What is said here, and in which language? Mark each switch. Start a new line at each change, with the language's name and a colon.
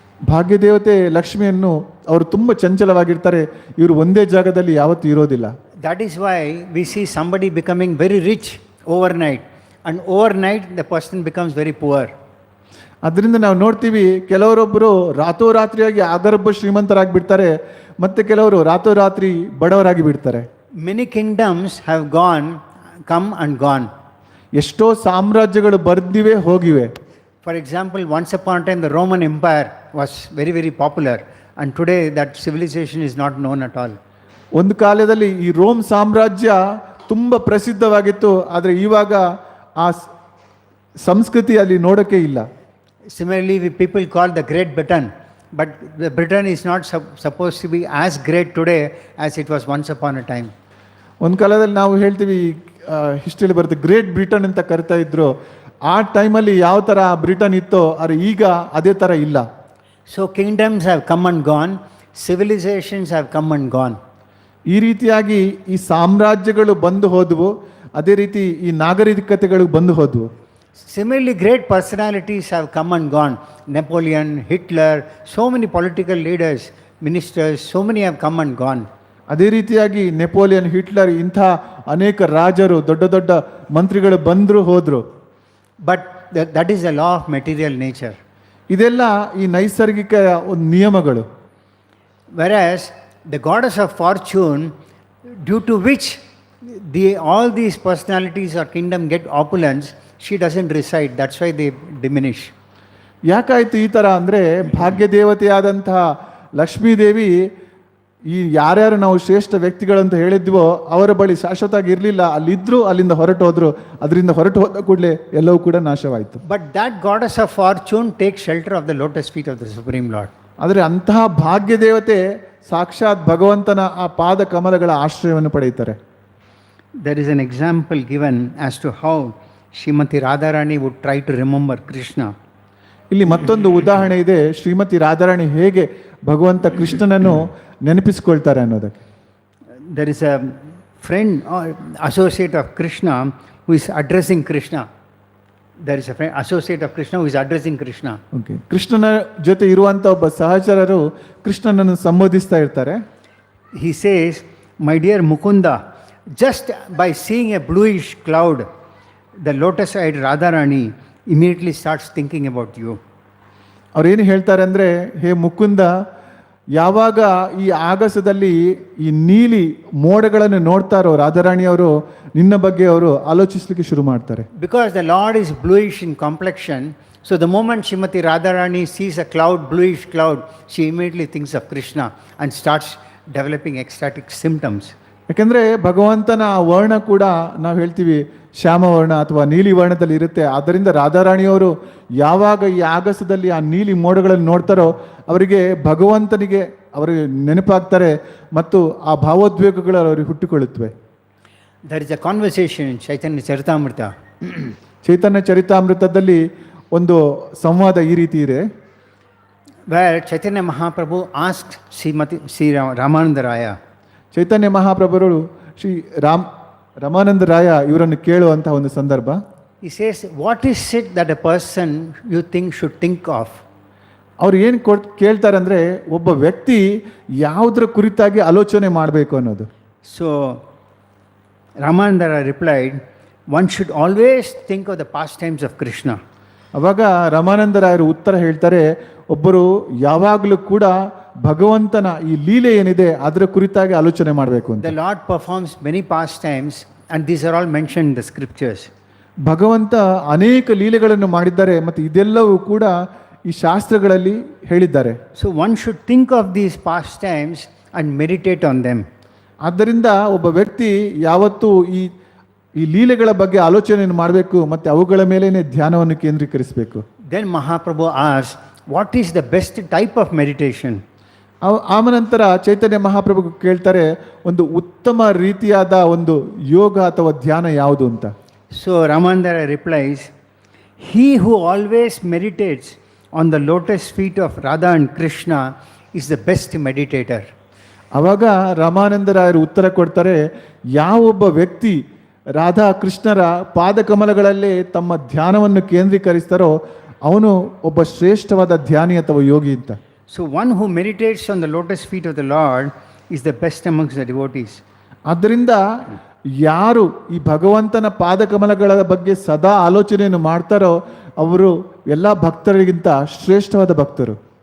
Kannada: ಭಾಗ್ಯ ದೇವತೆ ಲಕ್ಷ್ಮಿಯನ್ನು ಅವರು ತುಂಬ ಚಂಚಲವಾಗಿರ್ತಾರೆ, ಇವರು ಒಂದೇ ಜಾಗದಲ್ಲಿ ಯಾವತ್ತೂ ಇರೋದಿಲ್ಲ.
English: That is why we see somebody becoming very rich overnight, and overnight the person becomes very poor.
Kannada: ಅದರಿಂದ ನಾವು ನೋಡ್ತೀವಿ ಕೆಲವರೊಬ್ಬರು ರಾತ್ರೋರಾತ್ರಿಯಾಗಿ ಆಗರ್ಭ ಶ್ರೀಮಂತರಾಗಿ ಬಿಡ್ತಾರೆ, ಮತ್ತೆ ಕೆಲವರು ರಾತ್ರೋರಾತ್ರಿ ಬಡವರಾಗಿ ಬಿಡ್ತಾರೆ.
English: Many kingdoms have come and gone.
Kannada: ಎಷ್ಟೋ ಸಾಮ್ರಾಜ್ಯಗಳು ಬರ್ದಿವೆ ಹೋಗಿವೆ.
English: For example, once upon a time the Roman Empire was very, very popular, and today that civilization is not known at all.
Kannada: ಒಂದು ಕಾಲದಲ್ಲಿ ಈ ರೋಮ್ ಸಾಮ್ರಾಜ್ಯ ತುಂಬ ಪ್ರಸಿದ್ಧವಾಗಿತ್ತು, ಆದರೆ ಇವಾಗ ಆ ಸಂಸ್ಕೃತಿ ಅಲ್ಲಿ ನೋಡೋಕ್ಕೆ ಇಲ್ಲ.
English: Similarly, people call the Great Britain, but the Britain is not supposed to be as great today as it was once upon a time.
Kannada: ಒಂದು ಕಾಲದಲ್ಲಿ ನಾವು ಹೇಳ್ತೀವಿ, ಹಿಸ್ಟ್ರಿಯಲ್ಲಿ ಬರುತ್ತೆ ಗ್ರೇಟ್ ಬ್ರಿಟನ್ ಅಂತ ಕರಿತಾ ಇದ್ರು. ಆ ಟೈಮಲ್ಲಿ ಯಾವ ಥರ ಬ್ರಿಟನ್ ಇತ್ತೋ ಆದರೆ ಈಗ ಅದೇ ಥರ ಇಲ್ಲ.
English: So kingdoms have come and gone, civilizations have come and gone.
Kannada: ಈ ರೀತಿಯಾಗಿ ಈ ಸಾಮ್ರಾಜ್ಯಗಳು ಬಂದು ಹೋದವು, ಅದೇ ರೀತಿ ಈ ನಾಗರಿಕತೆಗಳು ಬಂದು ಹೋದವು.
English: Similarly, great personalities have come and gone. Napoleon, Hitler, so many political leaders, ministers, so many have come and gone.
Kannada: ಅದೇ ರೀತಿಯಾಗಿ ನೆಪೋಲಿಯನ್, ಹಿಟ್ಲರ್ ಇಂಥ ಅನೇಕ ರಾಜರು, ದೊಡ್ಡ ದೊಡ್ಡ ಮಂತ್ರಿಗಳು ಬಂದರು ಹೋದರು.
English: But that is the law of material nature.
Kannada: ಇದೆಲ್ಲ ಈ ನೈಸರ್ಗಿಕ ಒಂದು ನಿಯಮಗಳು.
English: Whereas the goddess of fortune, due to which all these personalities or kingdom get opulence, she doesn't reside. That's why they diminish.
Kannada: ಯಾಕಾಯ್ತು ಈ ಥರ ಅಂದರೆ ಭಾಗ್ಯ ದೇವತೆಯಾದಂತಹ ಲಕ್ಷ್ಮೀದೇವಿ ಈ ಯಾರ್ಯಾರು ನಾವು ಶ್ರೇಷ್ಠ ವ್ಯಕ್ತಿಗಳಂತ ಹೇಳಿದ್ವೋ ಅವರ ಬಳಿ ಶಾಶ್ವತವಾಗಿ ಇರಲಿಲ್ಲ, ಅಲ್ಲಿದ್ದರು, ಅಲ್ಲಿಂದ ಹೊರಟು ಹೋದರು. ಅದರಿಂದ ಹೊರಟು ಹೋದ ಕೂಡಲೇ ಎಲ್ಲವೂ ಕೂಡ ನಾಶವಾಯಿತು.
English: But that goddess of fortune takes shelter of the lotus feet of the Supreme Lord.
Kannada: ಆದರೆ ಅಂತಹ ಭಾಗ್ಯ ದೇವತೆ ಸಾಕ್ಷಾತ್ ಭಗವಂತನ ಆ ಪಾದ ಕಮಲಗಳ ಆಶ್ರಯವನ್ನು ಪಡೆಯುತ್ತಾರೆ.
English: There is an example given as to how Srimati Radharani would try to remember Krishna.
Kannada: ಇಲ್ಲಿ ಮತ್ತೊಂದು ಉದಾಹರಣೆ ಇದೆ, ಶ್ರೀಮತಿ ರಾಧಾರಾಣಿ ಹೇಗೆ ಭಗವಂತ ಕೃಷ್ಣನನ್ನು ನೆನಪಿಸಿಕೊಳ್ತಾರೆ ಅನ್ನೋದಕ್ಕೆ.
English: There is a friend or associate of Krishna who is addressing Krishna. There is a friend, associate of Krishna who is addressing Krishna.
Kannada: Okay, ಕೃಷ್ಣನ ಜೊತೆ ಇರುವಂಥ ಒಬ್ಬ ಸಹಚರರು ಕೃಷ್ಣನನ್ನು ಸಂಬೋಧಿಸ್ತಾ ಇರ್ತಾರೆ.
English: He says, "My dear Mukunda, just by seeing a bluish cloud, the lotus-eyed Radharani immediately starts thinking about you."
Kannada: ಅವ್ರೇನು ಹೇಳ್ತಾರೆ ಅಂದರೆ, ಹೇ ಮುಕುಂದ, ಯಾವಾಗ ಈ ಆಗಸದಲ್ಲಿ ಈ ನೀಲಿ ಮೋಡಗಳನ್ನು ನೋಡ್ತಾರೋ ರಾಧಾರಾಣಿಯವರು ನಿನ್ನ ಬಗ್ಗೆ ಅವರು ಆಲೋಚಿಸಲಿಕ್ಕೆ ಶುರು ಮಾಡ್ತಾರೆ.
English: Because the Lord is bluish in complexion, so the moment Srimati Radharani sees a cloud, bluish cloud, she immediately thinks of Krishna and starts developing ecstatic symptoms.
Kannada: ಯಾಕೆಂದರೆ ಭಗವಂತನ ಆ ವರ್ಣ ಕೂಡ ನಾವು ಹೇಳ್ತೀವಿ ಶ್ಯಾಮವರ್ಣ ಅಥವಾ ನೀಲಿ ವರ್ಣದಲ್ಲಿ ಇರುತ್ತೆ. ಆದ್ದರಿಂದ ರಾಧಾರಾಣಿಯವರು ಯಾವಾಗ ಈ ಆಗಸದಲ್ಲಿ ಆ ನೀಲಿ ಮೋಡಗಳನ್ನು ನೋಡ್ತಾರೋ ಅವರಿಗೆ ಭಗವಂತನಿಗೆ ಅವರಿಗೆ ನೆನಪಾಗ್ತಾರೆ ಮತ್ತು ಆ ಭಾವೋದ್ವೇಗಗಳು ಅವರಿಗೆ ಹುಟ್ಟಿಕೊಳ್ಳುತ್ತವೆ.
English: There is a conversation in Chaitanya Charitamrita.
Kannada: ಚೈತನ್ಯ ಚರಿತಾಮೃತದಲ್ಲಿ ಒಂದು ಸಂವಾದ ಈ ರೀತಿ ಇದೆ,
English: where Chaitanya Mahaprabhu asked Sri Ramananda Raya,
Kannada: ಚೈತನ್ಯ ಮಹಾಪ್ರಭುಗಳು ಶ್ರೀ ರಮಾನಂದ ರಾಯ ಇವರನ್ನು ಕೇಳುವಂತಹ ಒಂದು ಸಂದರ್ಭ.
English: he says, "What is it that a person you think should think of?"
Kannada: ಅವ್ರು ಏನು ಕೇಳ್ತಾರೆ ಅಂದರೆ, ಒಬ್ಬ ವ್ಯಕ್ತಿ ಯಾವುದರ ಕುರಿತಾಗಿ ಆಲೋಚನೆ ಮಾಡಬೇಕು ಅನ್ನೋದು.
English: So Ramananda Raya replied, "One should always think of the pastimes of Krishna."
Kannada: ಅವಾಗ ರಮಾನಂದ ರಾಯರು ಉತ್ತರ ಹೇಳ್ತಾರೆ, ಒಬ್ಬರು ಯಾವಾಗಲೂ ಕೂಡ ಭಗವಂತನ ಈ ಲೀಲೆ ಏನಿದೆ ಅದರ ಕುರಿತಾಗಿ ಆಲೋಚನೆ ಮಾಡಬೇಕು ಅಂತ.
English: The Lord performs many pastimes and these are all mentioned in the scriptures.
Kannada: ಭಗವಂತ ಅನೇಕ ಲೀಲೆಗಳನ್ನು ಮಾಡಿದ್ದಾರೆ ಮತ್ತು ಇದೆಲ್ಲವೂ ಕೂಡ ಈ ಶಾಸ್ತ್ರಗಳಲ್ಲಿ ಹೇಳಿದ್ದಾರೆ.
English: So one should think of these pastimes and meditate on them.
Kannada: ಆದ್ದರಿಂದ ಒಬ್ಬ ವ್ಯಕ್ತಿ ಯಾವತ್ತೂ ಈ ಲೀಲೆಗಳ ಬಗ್ಗೆ ಆಲೋಚನೆಯನ್ನು ಮಾಡಬೇಕು ಮತ್ತು ಅವುಗಳ ಮೇಲೇನೆ ಧ್ಯಾನವನ್ನು ಕೇಂದ್ರೀಕರಿಸಬೇಕು.
English: Then Mahaprabhu asked, "What is the best type of meditation?"
Kannada: ಆಮನಂತರ ಚೈತನ್ಯ ಮಹಾಪ್ರಭು ಕೇಳ್ತಾರೆ, ಒಂದು ಉತ್ತಮ ರೀತಿಯಾದ ಒಂದು ಯೋಗ ಅಥವಾ ಧ್ಯಾನ ಯಾವುದು ಅಂತ.
English: So Ramananda replies, "He who always meditates on the lotus feet of Radha and Krishna is the best meditator."
Kannada: ಅವಾಗ ರಾಮಾನಂದರಾಯರು ಉತ್ತರ ಕೊಡ್ತಾರೆ, ಯಾವೊಬ್ಬ ವ್ಯಕ್ತಿ ರಾಧಾ ಕೃಷ್ಣರ ಪಾದಕಮಲಗಳಲ್ಲೇ ತಮ್ಮ ಧ್ಯಾನವನ್ನು ಕೇಂದ್ರೀಕರಿಸ್ತಾರೋ ಅವನು ಒಬ್ಬ ಶ್ರೇಷ್ಠವಾದ ಧ್ಯಾನಿ ಅಥವಾ ಯೋಗಿ ಅಂತ.
English: So one who meditates on the lotus feet of the Lord is the best amongst the devotees.
Kannada: ಆದ್ದರಿಂದ ಯಾರು ಈ ಭಗವಂತನ ಪಾದಕಮಲಗಳ ಬಗ್ಗೆ ಸದಾ ಆಲೋಚನೆಯನ್ನು ಮಾಡ್ತಾರೋ ಅವರು ಎಲ್ಲ ಭಕ್ತರಿಗಿಂತ ಶ್ರೇಷ್ಠವಾದ ಭಕ್ತರು.